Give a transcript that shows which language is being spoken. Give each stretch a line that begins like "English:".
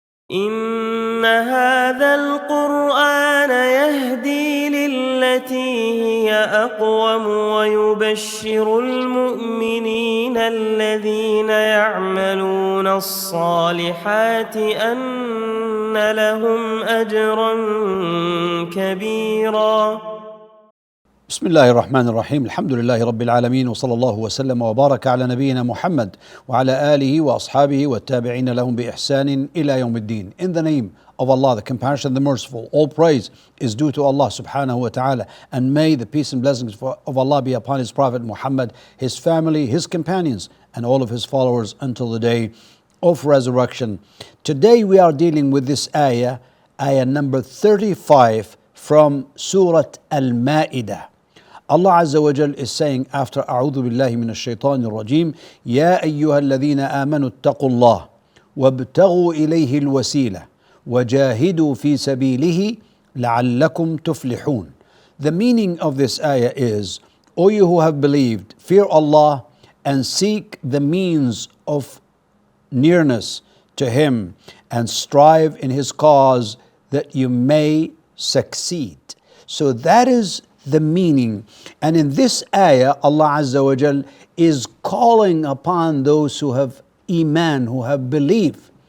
Arabic: إن هذا القرآن يهدي للتي هي أقوم ويبشر المؤمنين الذين يعملون الصالحات أن لهم أجرا كبيرا. بسم الله الرحمن الرحيم. الحمد لله رب العالمين، وصلى الله وسلم وبارك على نبينا محمد وعلى آله وأصحابه والتابعين لهم بإحسان إلى يوم الدين.
English: In the name of Allah, the compassionate, the merciful, all praise is due to Allah subhanahu wa ta'ala, and may the peace and blessings of Allah be upon His Prophet Muhammad, his family, his companions, and all of his followers until the day of resurrection. Today we are dealing with this ayah number 35 from Surah Al-Ma'idah. Allah Azza wa Jal is saying after
Arabic: أعوذ بالله من الشيطان الرجيم يا أيها الذين آمنوا اتقوا الله وابتغوا إليه الوسيلة وجاهدوا في سبيله لعلكم تفلحون.
English: The meaning of this ayah is, O you who have believed, fear Allah and seek the means of nearness to Him and strive in His cause that you may succeed. So that is the meaning. And in this ayah, Allah Azza wa Jal is calling upon those who have iman, who have belief.